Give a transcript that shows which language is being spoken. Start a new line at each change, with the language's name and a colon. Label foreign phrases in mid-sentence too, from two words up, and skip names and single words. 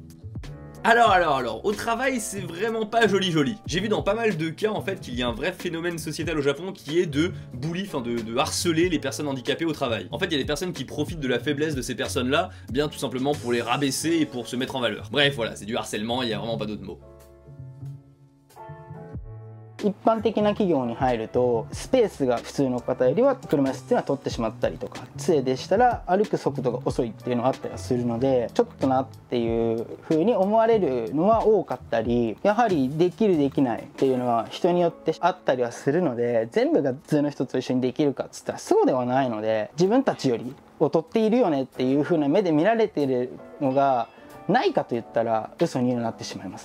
French: Alors, au travail, c'est vraiment pas joli. J'ai vu dans pas mal de cas, en fait, qu'il y a un vrai phénomène sociétal au Japon qui est de bully, enfin de harceler les personnes handicapées au travail. En fait, il y a des personnes qui profitent de la faiblesse de ces personnes-là, bien tout simplement pour les rabaisser et pour se mettre en valeur. Bref, voilà, c'est du harcèlement, il y a vraiment pas d'autres mots.
Japanese: 一般的な企業に入るとスペースが普通の方よりは車椅子っていうのは取ってしまったりとか杖でしたら歩く速度が遅いっていうのがあったりするのでちょっとなっていう風に思われるのは多かったりやはりできるできないっていうのは人によってあったりはするので全部が普通の人と一緒にできるかっつったらそうではないので自分たちより劣っているよねっていう風な目で見られているのがないかと言ったら嘘になってしまいますね。